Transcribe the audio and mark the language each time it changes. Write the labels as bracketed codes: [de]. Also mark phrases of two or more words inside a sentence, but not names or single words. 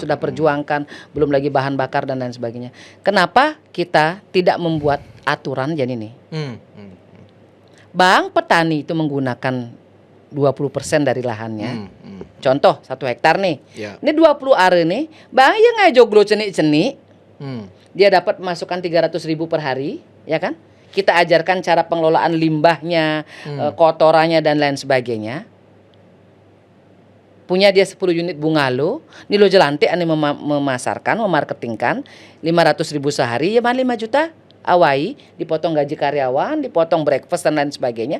[id] sudah perjuangkan, belum lagi bahan bakar dan lain sebagainya. Kenapa kita tidak membuat aturan jadi nih? Bang, petani itu menggunakan 20% dari lahannya. Contoh 1 hektar nih. Ya. Ini 20 are nih. Bang, [ban] ya ngajoglo cenik-cenik. [id] Dia dapat masukan 300.000 per hari, ya kan? Kita ajarkan cara pengelolaan limbahnya, kotorannya dan lain sebagainya. Punya dia 10 unit bungalow, Nilo Jelante ane memasarkan, memarketingkan 500.000 sehari, ya 5 juta awai, dipotong gaji karyawan, dipotong breakfast dan lain sebagainya.